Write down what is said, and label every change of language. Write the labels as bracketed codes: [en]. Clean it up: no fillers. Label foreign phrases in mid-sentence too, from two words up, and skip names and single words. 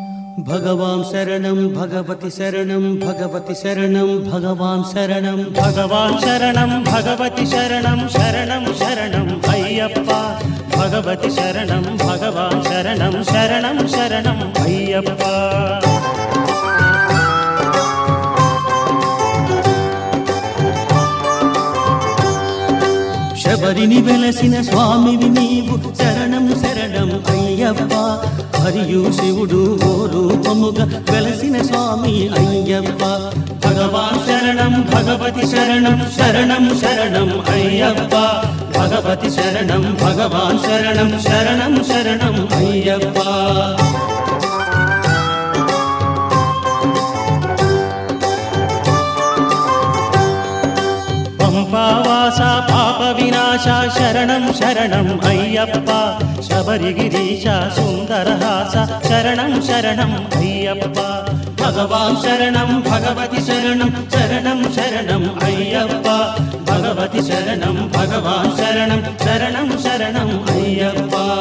[sa] भगवान् शरणं भगवति शरणं भगवति शरणं भगवान् शरणं भगवान् शरणं भगवति शरणं शरणं शरणं अय्यप्पा भगवति शरणं भगवान् शरणं शरणं शरणं अय्यप्पा [te] శబరిని వెలసిన స్వామివి నీవు శరణం శరణం అయ్యప్ప హరియు శివుడు ఓ రూపముగా వెలసిన స్వామి అయ్యప్ప [sa] भगवान् शरणं भगवति शरणं शरणं शरणं अय्यप्प भगवति शरणं भगवान् शरणं शरणं शरणं अय्यप्पा [te] పంపావాసా పాప వినాశ శరణం శరణం అయ్యప్ప శబరిగిరీశ సుందరహాస శరణం శరణం అయ్యప్ప భగవాన్ శరణం భగవతి శరణం శరణం శరణం అయ్యప్ప భగవతి శరణం భగవాన్ శరణం శరణం శరణం అయ్యప్ప